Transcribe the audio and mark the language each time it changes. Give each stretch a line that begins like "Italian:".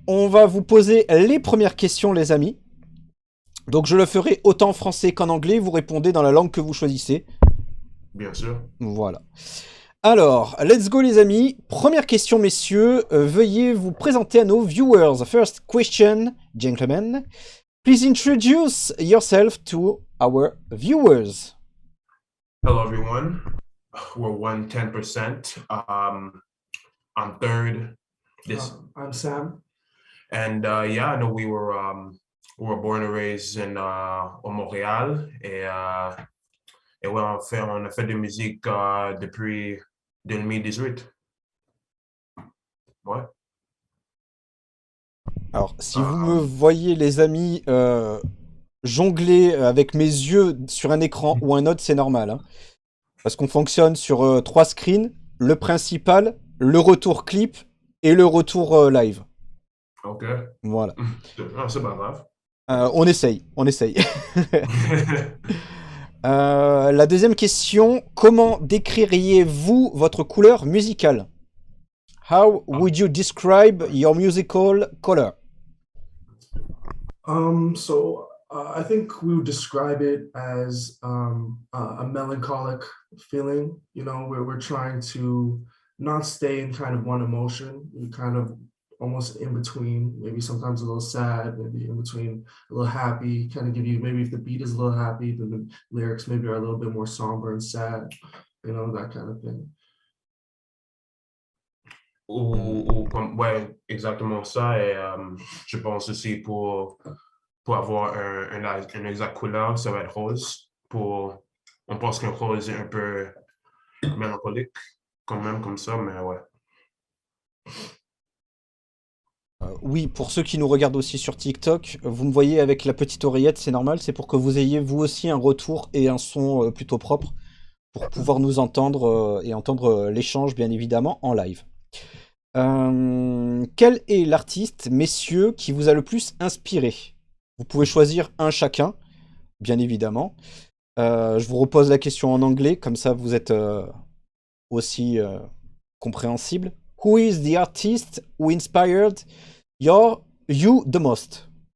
French: On va vous poser les premières questions, les amis. Donc, je le ferai autant en français qu'en anglais. Vous répondez dans la langue que vous choisissez. Bien sûr. Voilà. Alors,
English: let's go
French: les amis. Première question, messieurs. Veuillez vous présenter à nos viewers.
English: First question, gentlemen. Please introduce yourself to our viewers. Hello, everyone. We're 110%. I'm third. I'm Sam. And yeah, I know we were born and raised au Montréal.
French: Et ouais, on a fait de musique depuis 2018. Ouais. Alors, si vous me Um, voyez les amis jongler avec mes yeux sur un écran ou un autre, c'est normal, hein. Parce qu'on fonctionne sur trois screens, le principal, le retour clip et le retour live. OK. Voilà. Ah, c'est pas grave. On essaye, on essaye. La deuxième question, comment décririez-vous votre couleur musicale?
English: How would you describe your musical color? I think we would describe it as a melancholic feeling. You know, where we're trying to not stay in kind of one emotion. We kind of almost in between, maybe sometimes a little sad, maybe in between a little happy, kind of give you, maybe if the beat is a little happy, then the lyrics maybe are a little bit more somber and sad, you know, that kind of thing.
French: Ouais, exactement ça. Et je pense aussi pour avoir une exacte couleur, ça va être rose. On pense qu'un rose est un peu mélancolique, quand même, comme ça, mais ouais. Oui, pour ceux qui nous regardent aussi sur TikTok, vous me voyez avec la petite oreillette, c'est normal, c'est pour que vous ayez vous aussi un retour et un son plutôt propre pour pouvoir nous entendre et entendre l'échange bien évidemment en live. Quel est l'artiste, messieurs, qui vous a le plus inspiré? Vous pouvez choisir un chacun, bien évidemment. Je vous repose la question en anglais, comme ça vous êtes aussi compréhensible.
English: Who is the artist who inspired you the most?